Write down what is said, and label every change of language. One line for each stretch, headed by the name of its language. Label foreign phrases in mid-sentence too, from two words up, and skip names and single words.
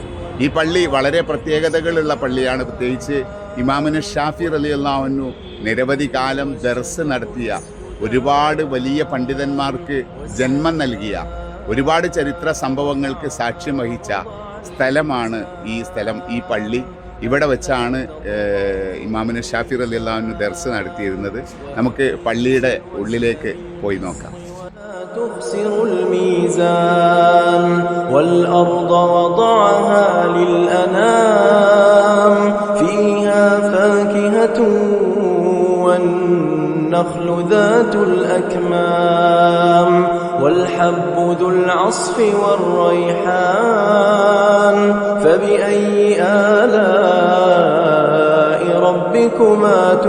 Malayalam: ഈ പള്ളി വളരെ പ്രത്യേകതകളുള്ള പള്ളിയാണ്. പ്രത്യേകിച്ച് ഇമാമുന ഷാഫി
Arabic: رضي الله عنه
Malayalam: നിരവധി കാലം ദർസ് നടത്തിയ, ഒരുപാട് വലിയ പണ്ഡിതന്മാർക്ക് ജന്മം നൽകിയ, ഒരുപാട് ചരിത്ര സംഭവങ്ങൾക്ക് സാക്ഷ്യം വഹിച്ച സ്ഥലമാണ് ഈ സ്ഥലം, ഈ പള്ളി. ഇവിടെ വെച്ചാണ് ഇമാമുന ഷാഫി
Arabic: رضي الله عنه
Malayalam: ദർസ് നടത്തിയിരുന്നത്. നമുക്ക് പള്ളിയുടെ ഉള്ളിലേക്ക് പോയി നോക്കാം.
Arabic: تخسر الميزان والأرض وضعها للأنام فيها فاكهة والنخل ذات الأكمام والحب ذو العصف والريحان فبأي آلاء ربكما